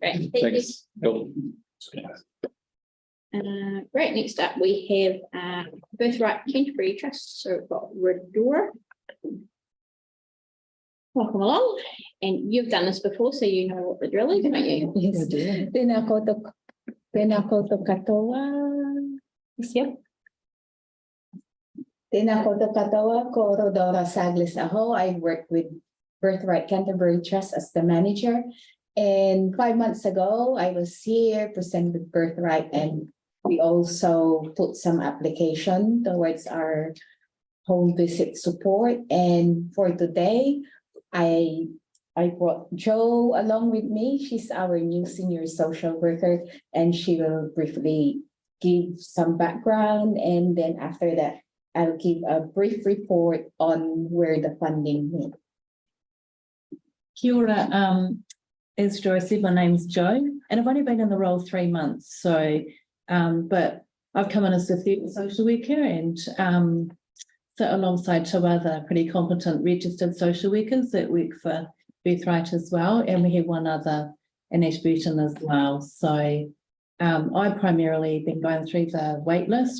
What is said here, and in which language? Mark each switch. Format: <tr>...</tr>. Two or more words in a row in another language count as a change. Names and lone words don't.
<en>Thanks. Cool. Great. Next up, we have Birthright Canterbury Trust. So we've got Redora. Welcome along. And you've done this before, so you know what the drill is, don't you? Yes.</en> <mi>Tēnā koutou katoa. Yep. Tēnā koutou katoa ko Rodora Saglis Aho.</mi> <en>I work with Birthright Canterbury Trust as the manager. And 5 months ago, I was here presented Birthright, and we also put some application towards our home visit support. And for today, I brought Jo along with me. She's our new senior social worker, and she will briefly give some background. And then after that, I'll give a brief report on where the funding went.</en> <mi>Kia ora,</mi> <en>as Joy said, my name's Jo, and I've only been in the role 3 months. So, but I've come in as the third social worker and sit alongside 2 other pretty competent registered social workers that work for Birthright as well. And we have 1 other in Ashburton as well. So I've primarily been going through the wait list.</en>